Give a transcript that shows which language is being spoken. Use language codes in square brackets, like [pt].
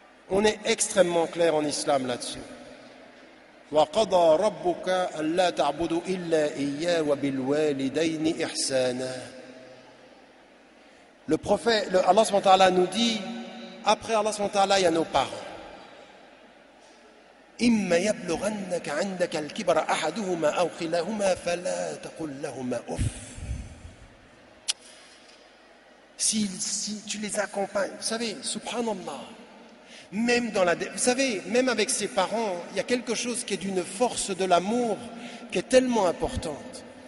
[fr] On est extrêmement clair en islam là-dessus. [ar] وَقَضَى رَبُّكَ أَلَّا تَعْبُدُوا إِلَّا إِيَّاهُ وَبِالْوَالِدَيْنِ إِحْسَانًا. [fr] Le prophète, Allah subhanahu wa ta'ala nous dit après Allah subhanahu wa ta'ala, il y a nos parents. [ar] إما يبلغنك عندك الكبر أحدهما أو كلاهما فلا تقل لهما أف. [fr] Si tu les accompagnes, vous savez, subhanallah, même dans vous savez, même avec ses parents, il y a quelque chose qui est d'une force de l'amour qui est tellement importante.